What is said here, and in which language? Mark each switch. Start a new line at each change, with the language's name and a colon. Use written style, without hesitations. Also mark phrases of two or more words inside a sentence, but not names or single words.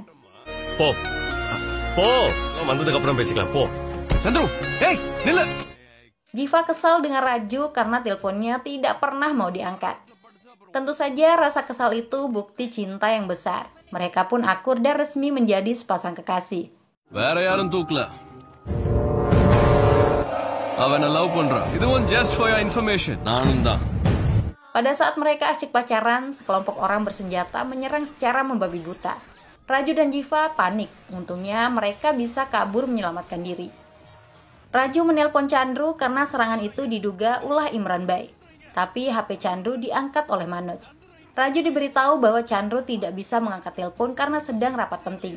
Indonesian: Po, lo mantu dekat pernah basic lah, Po. Chandru, hey, Nila. Jiva kesal dengan Raju karena teleponnya tidak pernah mau diangkat. Tentu saja rasa kesal itu bukti cinta yang besar. Mereka pun akur dan resmi menjadi sepasang kekasih.
Tamil: வேற யாரும் தூக்கல. அவனை லவ் பண்றான்.
English: இது one just for your information.
Tamil: நானும் தான்.
Indonesian: Pada saat mereka asyik pacaran, sekelompok orang bersenjata menyerang secara membabi buta. Raju dan Jiva panik. Untungnya mereka bisa kabur menyelamatkan diri. Raju menelpon Chandru karena serangan itu diduga ulah Imran Bai. Tapi HP Chandru diangkat oleh Manoj. Raju diberitahu bahwa Chandru tidak bisa mengangkat telepon karena sedang rapat penting.